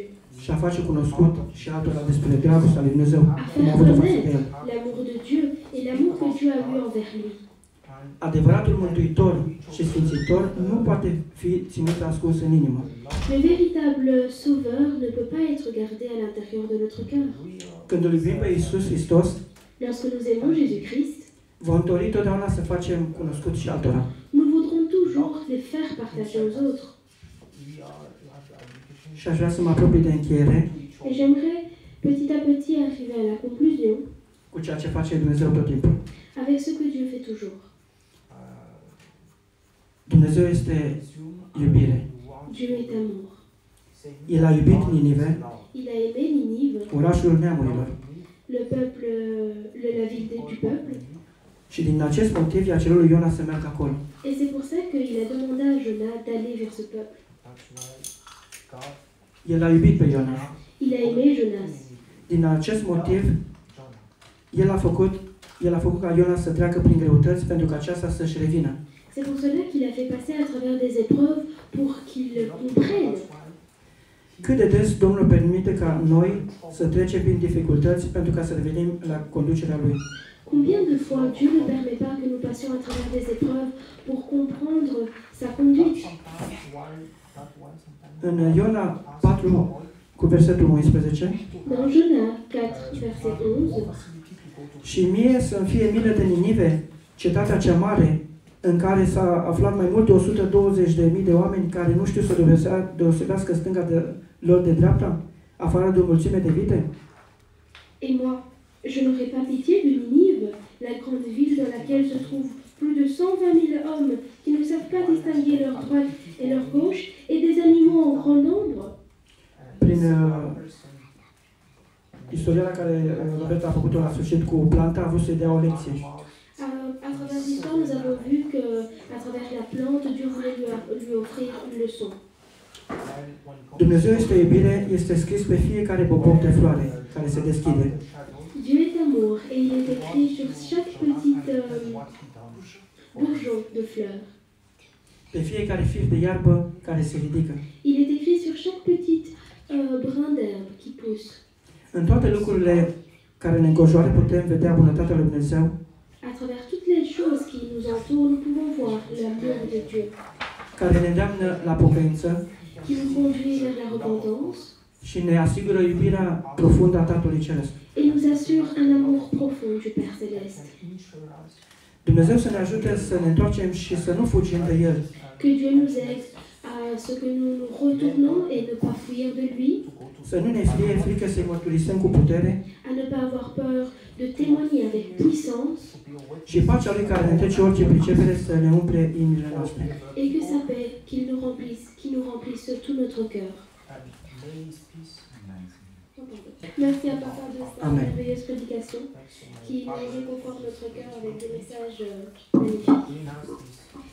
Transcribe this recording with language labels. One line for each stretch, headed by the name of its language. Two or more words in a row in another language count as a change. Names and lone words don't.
Romanian: și a face cunoscut și altora despre dragostea lui Dumnezeu,
French: à
Romanian: cum a
French: faire
Romanian: avut-o față de
French: connaître
Romanian: El.
French: l'amour de Dieu et l'amour que Dieu a eu envers lui.
Romanian: Adevăratul mântuitor și sfințitor nu poate fi ținut ascuns în inimă.
French: Le véritable sauveur ne peut pas être gardé à l'intérieur de notre cœur.
Romanian: Când îl iubim pe Iisus Hristos,
French: Lorsque nous aimons Jésus-Christ,
Romanian: vom dori totdeauna să facem cunoscut și altora.
French: nous voudrons toujours les faire partager aux autres.
Romanian: Și aș vrea să mă apropii de încheiere
French: Et j'aimerais petit à petit arriver à la conclusion
Romanian: cu ceea ce face Dumnezeu tot timpul.
French: avec ce que Dieu fait toujours.
Romanian: Dumnezeu este iubire.
French: Dieu est amour.
Romanian: El a iubit Ninive,
French: Il a aimé Ninive,
Romanian: orașul neamurilor.
French: le peuple, la ville du peuple.
Romanian: Și din acest motiv i-a cerut lui Iona să meargă acolo.
French: Et c'est pour ça qu'il a demandé à Jonas d'aller vers ce peuple.
Romanian: El a iubit pe Iona.
French: Il a aimé Jonas.
Romanian: Din acest motiv, el a făcut ca Iona să treacă prin greutăți pentru ca aceasta să-și revină.
French: C'est pour cela qu'il a fait passer à travers des épreuves pour qu'il comprenne.
Romanian: Cât de des Domnul permite ca noi să trecem prin dificultăți pentru ca să revenim la conducerea Lui.
French: Combien de fois Dieu ne permet pas que nous passions à travers des épreuves pour comprendre sa conduite?
Romanian: În Iona 4, cu versetul 11,
French: Dans Jonas 4, verset 11,
Romanian: și mie să-mi fie milă de Ninive, cetatea cea mare, în care s-a aflat mai mult de 120.000 de oameni care nu știu să deosebească stânga lor de dreapta, afară de o mulțime de vite?
French: Et moi, je n'aurais pas pitié de Ninive, la grande ville dans laquelle se trouvent plus de 120 000 hommes qui ne savent pas distinguer leur droite et leur gauche et des animaux en grand nombre.
Romanian: Prin istoria la care Robert a făcut-o la sfârșit cu planta, a vrut să-i dea o lecție.
French: À travers l'histoire, nous avons vu que, à travers la plante, Dieu voulait lui offrir une leçon.
Romanian: Dumnezeu este iubire, este scris pe fiecare popor de floare care se deschide.
French: Dieu est amour et il est écrit sur chaque petite bourgeon de fleurs.
Romanian: Pe fiecare fir de iarbă care se ridică.
French: Il est écrit sur chaque petite brin d'herbe qui pousse.
Romanian: În toate lucrurile care ne înconjoară putem vedea bunătatea lui Dumnezeu,
French: À travers toutes les choses qui nous entourent, nous pouvons voir l'amour de Dieu,
Romanian: care ne îndeamnă la pocăință
French: qui nous conduit vers la repentance
Romanian: și ne asigură iubirea profundă a Tatălui Ceresc.
French: et nous assure un amour profond du Père Céleste.
Romanian: Dumnezeu să ne ajute să ne întoarcem și să nu fugim de El,
French: Que Dieu nous aide à ce que nous nous retournons et ne pas fuir de lui,
Romanian: să nu ne fie frică să-i mărturisim cu putere
French: à ne pas avoir peur de témoigner avec puissance
Romanian: și pacea Lui care întrece orice pricepere să ne umple inimile noastre.
French: et que sa paix qui nous remplisse tout notre cœur. Merci à Papa de sa Amen. merveilleuse prédication qui nous réconforte notre cœur avec des messages magnifiques.